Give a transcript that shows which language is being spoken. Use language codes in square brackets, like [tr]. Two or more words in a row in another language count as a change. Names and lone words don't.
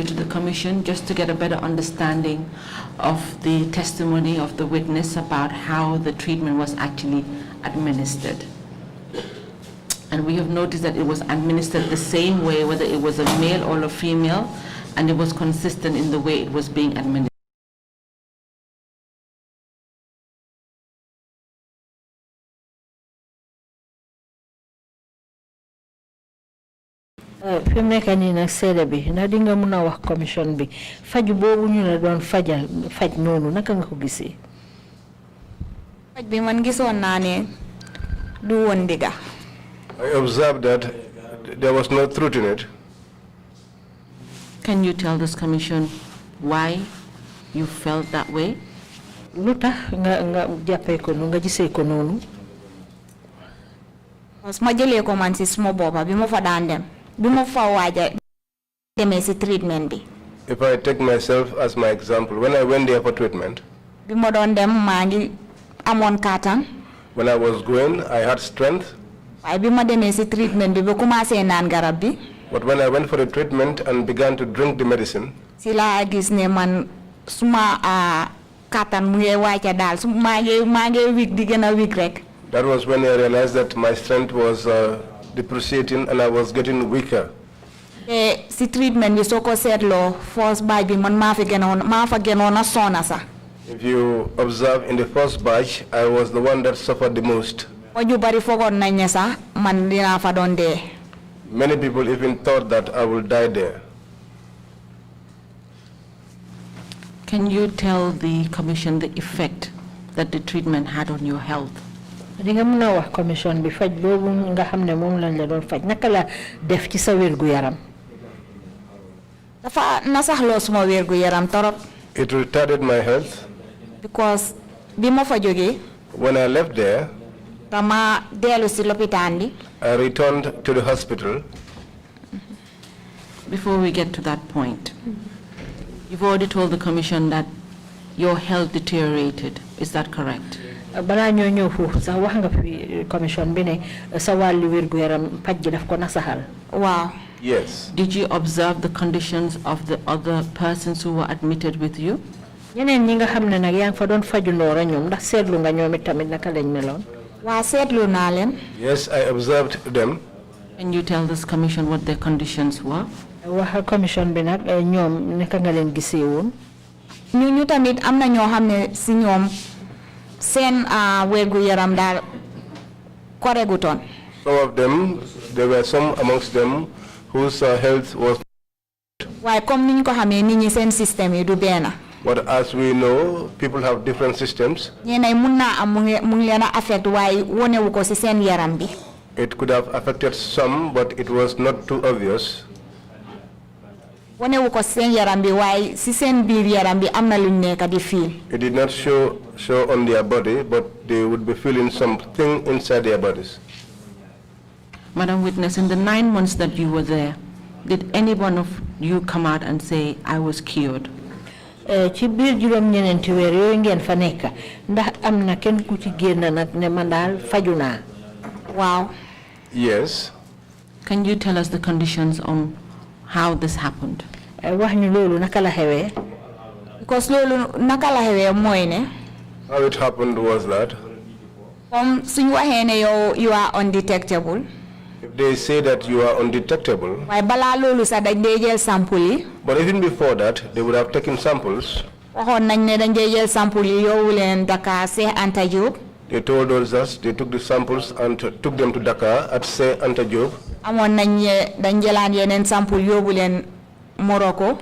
[en] to the Commission just to get a better understanding of the testimony of the witness about how the treatment was actually administered. And we have noticed that it was administered the same way, whether it was a male or a female, and it was consistent in the way it was being administered. [wo] fi mu nekk nii nag seede bi ndax di nga mën a wax commission bi faju boobu ñu la doon faj noonu naka nga ko gisee. faj bi man gisoon naa ne du woon dëgga. [en] I observed that there was no truth in it. Can you tell this commission why you felt that way? [wo] lu tax nga jàppee ko noonu nga gisee ko noonu. [fr] parce que [wo] ma jëlee ko man si suma boppa bi ma fa daan dem. treatment bi. [en] If I take myself as my example, when I went there for treatment, when I was going, I had strength. But when I went for the treatment and began to drink the medicine, that was when I realized that my strength was depreciating and I was getting weaker. [wo] Si treatment bi soko setlo [en] first batch [wo] bi man ma fa gënon sona sa. [en] If you observe in the first batch, I was the one that suffered the most. [wo] Ñu bari fogon nañ ne sa man dina fa don dé. [en] Many people even thought that I will die there. Can you tell the commission the effect that the treatment had on your health? [wo] di nga mën a wax commission bi faj boobu nga xam ne moom lañ la doon faj naka la def ci sa wérgu yaram. dafa nasaxloo suma wérgu yaram torop. [en] It retarded my health. [wo] Because bi ma fa jógee. [en] When I left there, [wo] dama dellu si lopitaan bi. [en] I returned to the hospital. Before we get to that point, you've already told the commission that your health deteriorated. Is that correct? [wo] Bala ñoo ñëw foofu sax wax nga fi commission bi ne sa wàllu wérgu yaram paj gi daf ko nasaxal. Waaw. [en] Yes. Did you observe the conditions of the other persons who were admitted with you? [wo] ñeneen ñi nga xam ne nag yaa ngi fa doon faju ndoora ñoom ndax seetlu nga ñoom tamit naka lañ meloon. Waa seetlu naa leen. [en] Yes, I observed them. Can you tell this commission what their conditions were? [wo] Wax commission bi nag ñoom naka nga leen gisee woon. ñu tamit am na ñoo xam ne si ñoom seen wérgu yaram daal koregutoon. [en] Some of them, there were some amongst them whose health was. [wo] Why comme niñ ko xamé nit ñi seen système yi du benn. [en] But as we know, people have different systems. [wo] Ñenay mun na am mu ngi leena affect waaye wonewu ko ci seen yaram bi. [en] It could have affected some, but it was not too obvious. [wo] Wonewu ko seen yaram bi waaye ci seen biir yaram bi am na luñ nekk di feel. [en] It did not show on their body, but they would be feeling something inside their bodies. Madam Witness, in the 9 months that you were there, did any one of you come out and say, I was cured? [wo] Ci biir juróom ñeneenti weer yooyu ngeen fa nekk ndax am na kenn ku ci génn nag ne man daal faju naa. Wow. [en] Yes. Can you tell us the conditions on how this happened? [wo] Wax ñu loolu naka la xewee. Because loolu naka la xewee mooy ne. [en] How it happened was that. [wo] Suñ waxee ne [en] you are undetectable. If they say that you are undetectable. [wo] Waaye balaa loolu sax dañ dee jël sample yi. [en] But even before that, they would have taken samples. [wo] Waxoon nañ ne dañ dee jël sample yi yóbbu leen Dakar Cheikh Anta Diop. [en] They told us that they took the samples and took them to Dakar at Cheikh Anta Diop. [wo] Amoon nañ dañ jëlaan yeneen sample yóbbu leen Morocco.